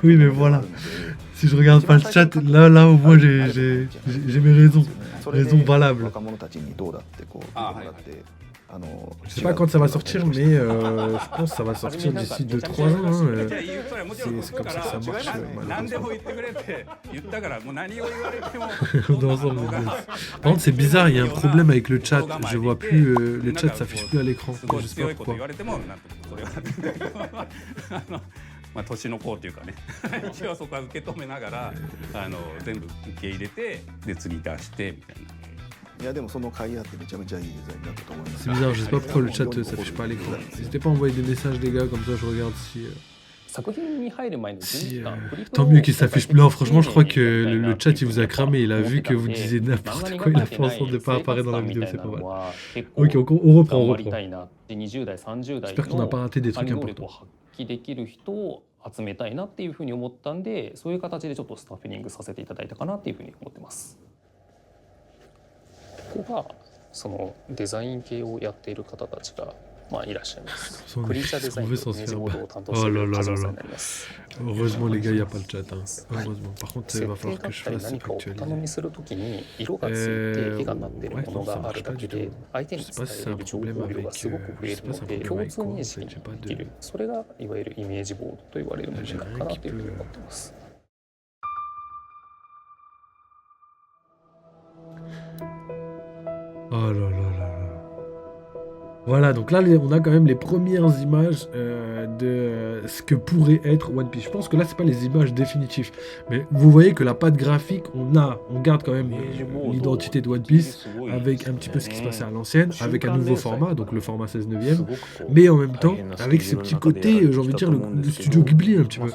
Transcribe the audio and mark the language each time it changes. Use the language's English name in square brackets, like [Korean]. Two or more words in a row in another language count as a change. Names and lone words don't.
[French] Oui, mais voilà. Si je regarde pas le chat, là au moins j'ai mes raisons. Raisons valables. [Japanese] 若者たちにどうだってこう見てもらって [French] Je sais pas quand ça va sortir, mais je pense que ça va sortir d'ici 2-3 ans. Hein. C'est comme ça que ça marche. [Japanese] 何でも言ってくれって言ったからもう何を言われても [French] Dans l'ensemble, Par contre, c'est bizarre, il y a un problème avec le chat. Je vois plus, le chat s'affiche plus à l'écran. [Japanese] すごい [French] Je sais [Japanese] 強 [French] pas [Japanese] いこと [French] pourquoi. [Japanese] 言われてもなんとそれはまあ年の子っていうかね一応そこは受け止めながら全部受け入れてで次出してみたいな。いやでもその甲斐あってめちゃめちゃいいデザインだったと思います [French] C'est bizarre, je sais pas pourquoi le chat s'affiche pas à l'écran. N'hésitez pas à envoyer des messages, les gars, comme ça je regarde si. [Japanese] 作品に入る前の準備期間、フリップ [French] Tant mieux qu'il s'affiche plus. Non, franchement, je crois que le chat il vous a cramé. Il a vu que vous disiez n'importe quoi. Il a fait en sorte de pas apparaître dans la vidéo. C'est pas mal. Ok, on reprend, on reprend. [Japanese] 20代、30代 [French] J'espère qu'on n'a pas raté des [Japanese] 管 [French] trucs [Japanese] 理能力を [French] importants. [Japanese] 発揮できる人を集めたいなっていうふうに思ったんで、そういう形でちょっとスタッフィングさせていただいたかなっていうふうに思ってます。ここがそのデザイン系をやっている方たちがまあいらっしゃいます。クリーチャーデザインとイメージボードを担当している梶野さんになります。 [French] Heureusement les gars, il n'y a pas le chat. Hein. Heureusement. Par contre, il [Japanese] 設 [French] va [Japanese] 定 [French] falloir [Japanese] だ [French] que [Japanese] っ [French] je [Japanese] たり [French] fasse [Japanese] 何かをお [French] actualiser. [Japanese] 頼みするときに色がついて絵がなっているものがあるだけで相手に伝える情報量がすごく増えるので共通認識にできる、それがいわゆるイメージボードと言われるものなのかなというふうに思っています。 [French] Oh là là là là. Voilà, donc là on a quand même les premières images de ce que pourrait être One Piece. Je pense que là c'est pas les images définitives, mais vous voyez que la patte graphique, on garde quand même l'identité de One Piece avec un petit peu ce qui se passait à l'ancienne, avec un nouveau format, donc le format 16 neuvième, mais en même temps avec ce petit côté, j'ai envie de dire le studio Ghibli un petit peu.